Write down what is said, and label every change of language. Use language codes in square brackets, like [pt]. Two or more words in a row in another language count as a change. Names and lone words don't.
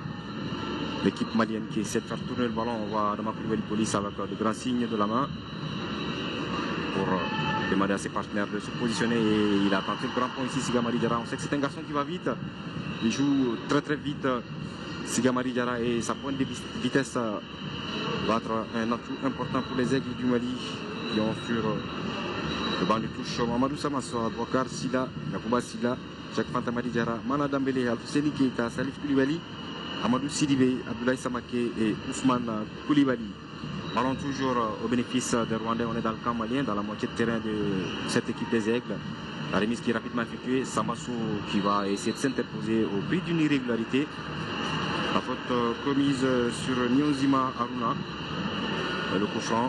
[fr] L'équipe malienne qui essaie de faire tourner le ballon, on voit Adama Koulibaly Police avec de grands signes de la main pour demander à ses partenaires de se positionner et il a tenté le grand pont ici, Siga Maridjara. On sait que c'est un garçon qui va vite, il joue très très vite. Siga Maridjara et sa pointe de vitesse va être un atout important pour les aigles du Mali qui ont sur le banc de touche Mamadou Samasso, Bokar Silla, Yacouba Silla, Jacques Fanta Maridjara, Mana Dambélé, Alfousseni Keita, Salif Koulibaly, Amadou Sidibé, Abdoulaye Samaké et Ousmane Koulibaly. Ballon toujours au bénéfice des Rwandais. On est dans le camp malien, dans la moitié de terrain de cette équipe des Aigles. La remise qui est rapidement effectuée. Samassou qui va essayer de s'interposer au prix d'une irrégularité. La faute commise sur Nyonzima Aruna. Le coup franc.